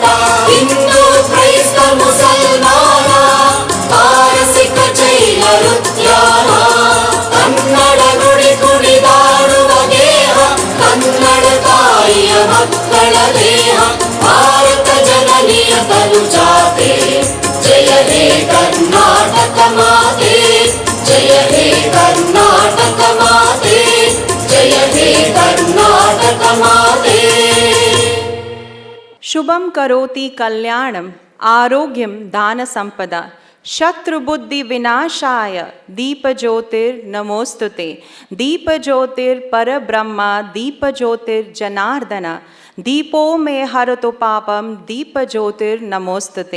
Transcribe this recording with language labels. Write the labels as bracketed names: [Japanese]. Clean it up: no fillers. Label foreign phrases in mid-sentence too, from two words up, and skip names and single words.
[Kannada] ಹಿಂದೂ ಕ್ರೈಸ್ತ ಮುಸಲ್ಮಾನ, ಪಾರಸಿಕ ಜೈನ ಉದ್ಯಾನ, ಕನ್ನಡ ನುಡಿ ಕುಣಿದಾಡುವ ಗೇಹ, ಕನ್ನಡ ತಾಯಿಯ ಮಕ್ಕಳ ದೇಹ. ಭಾರತ ಜನನಿಯ ತನುಜಾತೆ, ಜಯ ಹೇ ಕರ್ನಾಟಕ ಮಾತೆ, ಜಯ ಹೇ ಕರ್ನಾಟಕ ಮಾತೆ, ಜಯ ಹೇ ಕರ್ನಾಟಕ ಮಾತೆ. [Sanskrit] शुभं करोति कल्याणम् आरोग्यं धन सम्पदा, शत्रुबुद्धि विनाशाय दीपज्योतिर नमोस्तुते. दीपज्योतिर परब्रह्मा, दीपज्योतिर जनार्दन, दीपो में हरतो पापम, दीपज्योतिर नमोस्तुते.